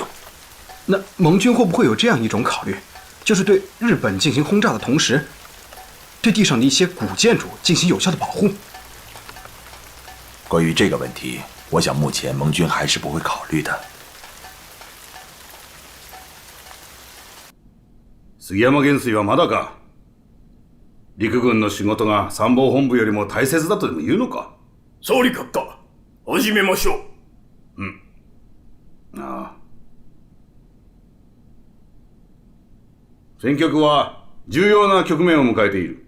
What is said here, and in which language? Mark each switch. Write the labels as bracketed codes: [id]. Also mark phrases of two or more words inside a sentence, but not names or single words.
[zh] 那盟军会不会有这样一种考虑，就是对日本进行轰炸的同时，对地上的一些古建筑进行有效的保护？关于这个问题，我想目前盟军还是不会考虑的。 [ja] 杉山元帥はまだか。陸軍の仕事が参謀本部よりも大切だとでも言うのか。総理閣下、始めましょう。ああ。戦局は重要な局面を迎えている。